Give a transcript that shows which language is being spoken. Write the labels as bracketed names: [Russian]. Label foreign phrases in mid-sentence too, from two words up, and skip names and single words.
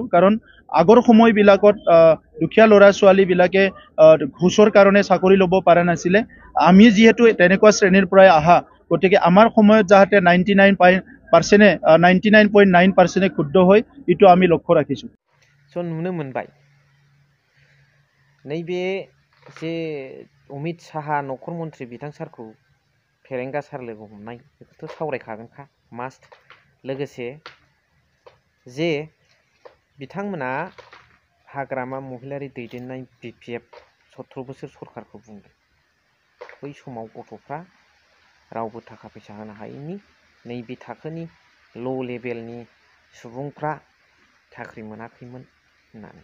[Assamese] কাৰণ আগৰ সময়বিলাকত দুখীয়া ল'ৰা ছোৱালীবিলাকে ঘুচৰ কাৰণে চাকৰি ল'ব পৰা নাছিলে। আমি যিহেতু তেনেকুৱা শ্ৰেণীৰ পৰাই আহা, গতিকে আমাৰ সময়ত যাতে 99.9% ক্ষুদ্ধ হয় এইটো আমি লক্ষ্য ৰাখিছোঁ। [Bodo] स' नुनो मोनबाय नैबे जे अमित शाह नखर मन्त्रि बिथां सारखौ फेरेंगा सार लोगो हमनाय बेखौथ' सावरायखागोनखा मास्ट। लोगोसे जे बिथांमोना हाग्रामा महिलारी दैदेननाय BPF 17 बोसोर सरकारखौ बुंदों बै समाव गथ'फ्रा रावबो थाखा फैसा होनो हायैनि नैबे थाखोनि ल' लेभेलनि सुबुंफ्रा साख्रि मोनाखैमोन होननानै।